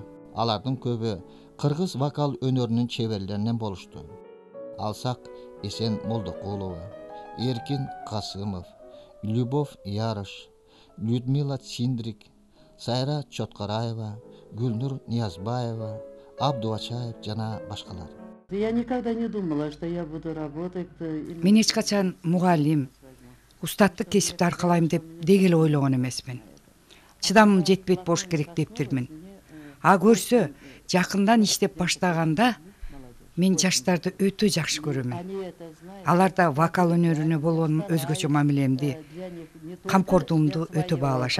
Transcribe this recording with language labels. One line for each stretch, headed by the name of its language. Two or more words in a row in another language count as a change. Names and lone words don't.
Kyrgyz: Алардын көбү кыргыз вокал өнөрүнүн чеберлеринен болушту. Алсак Эсен Молдокулова, Эркин Касымов, Любовь Ярыш, Людмила Циндрик, Сайра Чоткараева, Гүлнур Ниязбаева, Абдуачаев жана башкалар.
Russian: Я никогда не думала, что я буду работать.
Kyrgyz: Мен эч качан мугалим, устаттык кесипти аркалайм деп дегеле ойлогон эмесмин. Чыдамым жетпейт болуш керек дептирмин. А көрсө, жакындан иштеп баштаганда мен жаштарды өтө жакшы көрөмүн. Аларда вокал өнөрүнө болгон өзгөчө мамилемди, камкордугумду өтө баалашат.